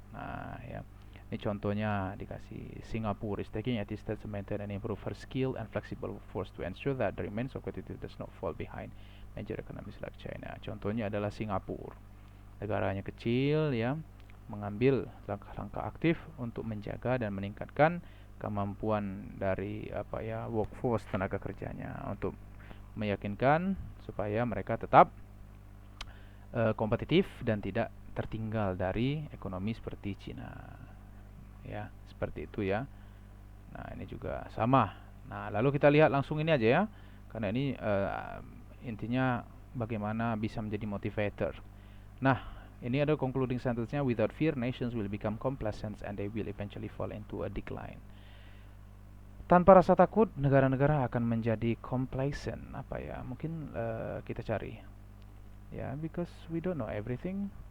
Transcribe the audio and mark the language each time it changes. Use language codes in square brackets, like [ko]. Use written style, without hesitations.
[id] Nah ya, ini contohnya dikasih, [en] Singapore is taking active steps to maintain and improve her skill and flexible workforce to ensure that the remains of competitive does not fall behind major economies like China. [id] Contohnya adalah Singapura, negaranya kecil ya, mengambil langkah-langkah aktif untuk menjaga dan meningkatkan kemampuan dari workforce, tenaga kerjanya, untuk meyakinkan supaya mereka tetap kompetitif dan tidak tertinggal dari ekonomi seperti Cina. Ya, seperti itu ya. Nah, ini juga sama. Nah, lalu kita lihat langsung ini aja ya. Karena ini intinya bagaimana bisa menjadi motivator. Nah, ini ada concluding sentence-nya, [en] without fear nations will become complacent and they will eventually fall into a decline. [id] Tanpa rasa takut negara-negara akan menjadi complacent. Mungkin kita cari ya, [en] because we don't know everything.